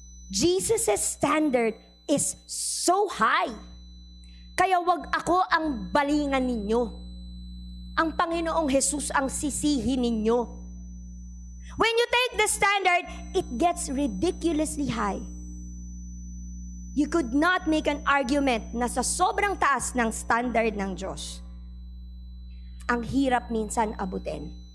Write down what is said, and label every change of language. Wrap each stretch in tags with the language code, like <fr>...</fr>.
<en>Jesus' standard is so high.</en> <tl>Kaya wag ako ang balingan ninyo. Ang Panginoong Jesus ang sisihin ninyo.</tl> <en>When you take the standard, it gets ridiculously high. You could not make an argument</en> <tl>na sa sobrang taas ng standard ng Diyos, ang hirap minsan abutin.</tl>